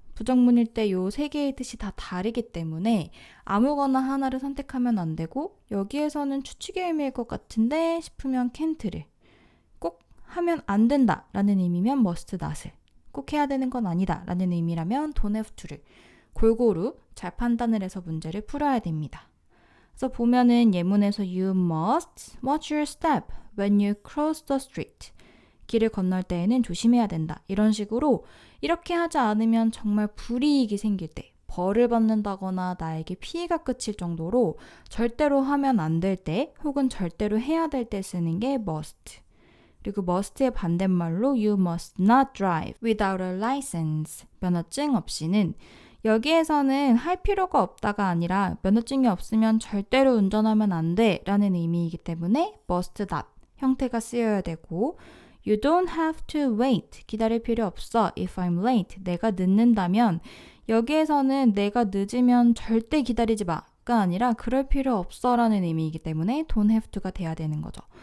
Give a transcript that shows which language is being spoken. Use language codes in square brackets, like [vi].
[ko] 부정문일 때 요 세 개의 뜻이 다 다르기 때문에 아무거나 하나를 선택하면 안 되고 여기에서는 추측의 의미일 것 같은데 싶으면 can't를 꼭 하면 안 된다 라는 의미면 must not을 꼭 해야 되는 건 아니다 라는 의미라면 don't have to를 골고루 잘 판단을 해서 문제를 풀어야 됩니다. 그래서 보면은 예문에서 [en] you must watch your step when you cross the street [ko] 길을 건널 때에는 조심해야 된다. 이런 식으로 이렇게 하지 않으면 정말 불이익이 생길 때 벌을 받는다거나 나에게 피해가 끼칠 정도로 절대로 하면 안 될 때 혹은 절대로 해야 될 때 쓰는 게 must. 그리고 must의 반대말로 [en] you must not drive without a license. [ko] 면허증 없이는 여기에서는 할 필요가 없다가 아니라 면허증이 없으면 절대로 운전하면 안 돼 라는 의미이기 때문에 must not 형태가 쓰여야 되고 [en] You don't have to wait. [ko] 기다릴 필요 없어. [en] If I'm late. [ko] 내가 늦는다면 여기에서는 내가 늦으면 절대 기다리지 마가 아니라 그럴 필요 없어 라는 의미이기 때문에 don't have to가 돼야 되는 거죠.